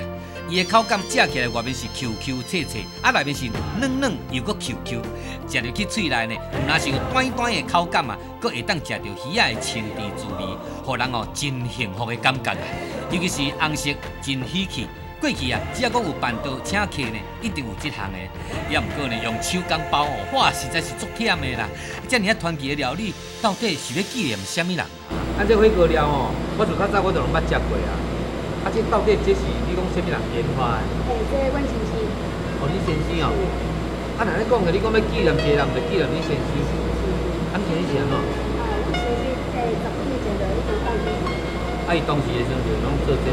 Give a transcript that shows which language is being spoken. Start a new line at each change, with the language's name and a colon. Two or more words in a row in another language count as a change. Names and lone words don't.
Min Nan Chinese: 伊的口感食起来外面是 QQ 脆脆，啊内面是软软又搁 QQ， 食入去嘴内呢，唔但是有短短的口感啊，搁会当食到鱼仔的清甜滋味，互人哦真幸福的感觉啊。尤其是红色真喜气。过去啊，只要讲有办桌请客呢，一定有这项的。也毋过呢，用手工包哦，哇，实在是足忝的啦。这尔啊传奇的料理，到底是要纪念什么人？啊，这火锅料哦，我自较早我就拢捌食过啊。啊，这到底这是你讲什么人研发的？这阮先生。哦，你先生哦。啊，哪咧讲个？你讲要纪念一个人，就纪念你先生。啊，先生是安怎？阮先生10几年前就已经放弃。啊，伊当时的时阵就拢做这。